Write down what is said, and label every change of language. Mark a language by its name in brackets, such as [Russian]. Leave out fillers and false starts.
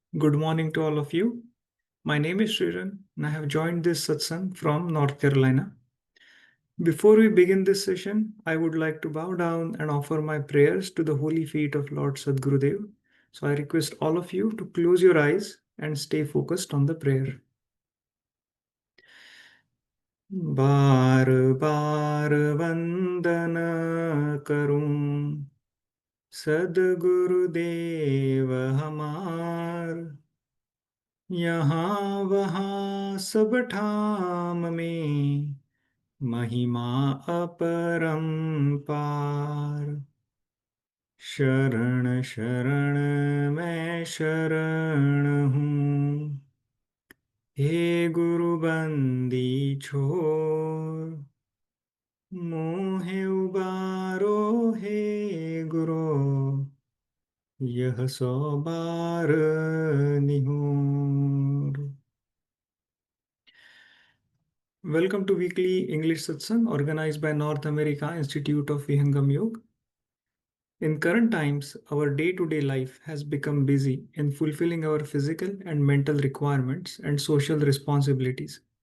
[English] Good morning to all of you. My name is Sriran and I have joined this satsang from North Carolina. Before we begin this session, I would like to bow down and offer my prayers to the holy feet of Lord Sadgurudeo. So I request all of you to close your eyes and stay focused on the prayer. [Hindi] बार बार वंदन करूं सदगुरुदेव हमार, यहाँ वहाँ सब ठाम में महिमा अपरंपार। शरण शरण मैं शरण हूँ, हे गुरु बंदी छोर, मोहे उबारो हे गुरु, यह सौ बार निहोर। [English] Welcome to weekly English Satsang organized by North America Institute of Vihangam Yoga. In current times, our day-to-day life has become busy in fulfilling our physical and mental requirements and social responsibilities.